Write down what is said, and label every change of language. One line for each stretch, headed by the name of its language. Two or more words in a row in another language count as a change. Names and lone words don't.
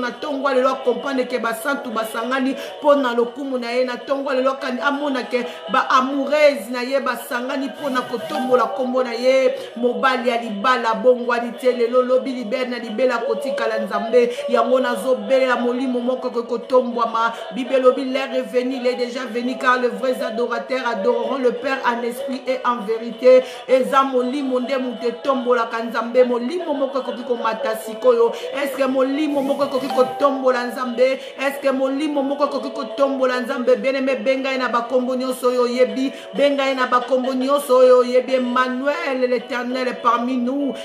Lingala: Na tongo lelo akomprendre ke basantu basangani mpo na lokumu na ye. Na tongo lelo akani-, amona ke ba amoureuse na ye basangani mpo na kotombola kombo na ye. Mobali ya libala bongwani te lelo, lobi libere na libela kotikala Nzambe. Yango nazobelela molimo moko ekoki kotombwama. Bible lobi,
French: l'heure est venue, il est déjà venu, car les vrais adorateurs adoreront le Père en esprit et en vérité.
Lingala: Eza molimo nde mutu etombolaka Nzambe. Molimo moko ekoki komata sikoyo. Est-ce que molimo moko ekoki kotombola Nzambe? Est-ce que molimo moko ekoki kotombola Nzambe? Bien-aimé, benga ye na bakombo nyonso oyo oyebi. Benga ye na bakombo nyonso oyo oyebi.
French: Emmanuel, l'Éternel est parmi nous.